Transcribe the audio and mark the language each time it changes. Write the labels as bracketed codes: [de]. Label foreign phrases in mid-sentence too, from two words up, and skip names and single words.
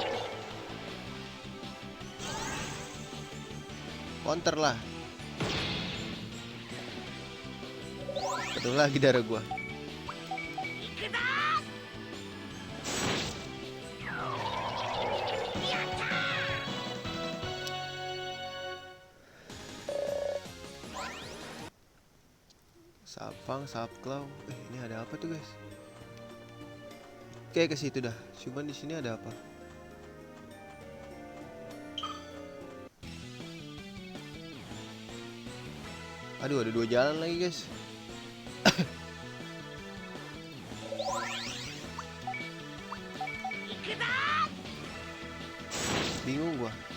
[id] Counter lah. Penuh lagi darah gua. [ja] 行くぞ。やったー。 [id] Sapang, Sapklau. Ini ada apa tuh guys? Kayak ke situ dah. Cuman di sini ada apa? Aduh, ada 2 jalan lagi guys. Bingung gua.